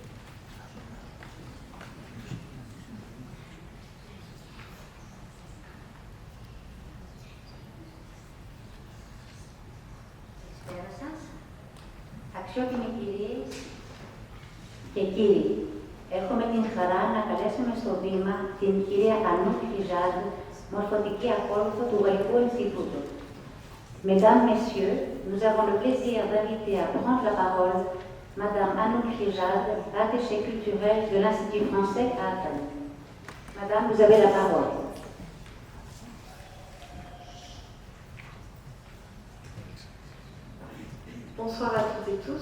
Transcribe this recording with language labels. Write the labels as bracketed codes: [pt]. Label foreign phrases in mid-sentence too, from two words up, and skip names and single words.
[el] Αξιότιμοι κυρίες και κύριοι, έχουμε την χαρά να καλέσουμε στο βήμα την κυρία Ανούκ Φιζάντ, μορφωτική ακόλουθο του Γαλλικού Ινστιτούτου. [fr] Mesdames, Messieurs, nous avons le plaisir d'inviter à prendre la parole Madame Anouk Fijad, attachée culturelle de l'Institut français à Athènes. Madame, vous avez la parole. Bonsoir à toutes et tous.